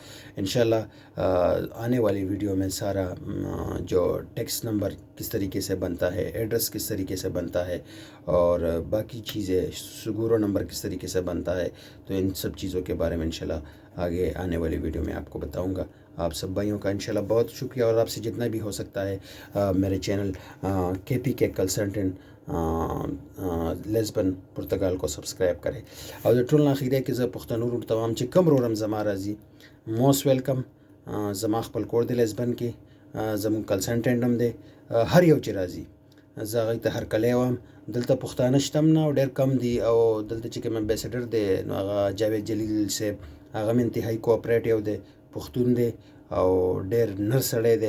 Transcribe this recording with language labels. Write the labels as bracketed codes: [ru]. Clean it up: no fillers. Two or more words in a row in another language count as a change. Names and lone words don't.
[ur] انشاءاللہ آنے والی ویڈیو میں سارا جو ٹیکس نمبر کس طریقے سے بنتا ہے، ایڈریس کس طریقے سے بنتا ہے، اور باقی چیزیں سگورو نمبر کس طریقے سے بنتا ہے، تو ان سب چیزوں کے بارے میں انشاءاللہ آگے آنے والی ویڈیو میں آپ کو بتاؤں گا. آپ سب بھائیوں کا انشاءاللہ بہت شکریہ، اور آپ سے جتنا بھی ہو سکتا ہے میرے چینل KPK کنسلٹنٹ لیزبن پرتگال کو سبسکرائب کرے. [ps] او د ټول اخیره کې زه پښتنو تمام چې کم رورم زما راځي [en] most welcome. [ps] زما خپل کور د لیزبن کې زمون کنسلټنټ هم دی، هر یو چې راځي زه هغوی ته هرکلی وایم. دلته پښتانه شته هم نه او ډېر کم دي، او دلته چې کوم امبیسډر دی نو هغه جاوید جلیل صاحب، هغه هم انتهایی کوآپریټیو دی، پښتون دی او ډېر نر سړی دی.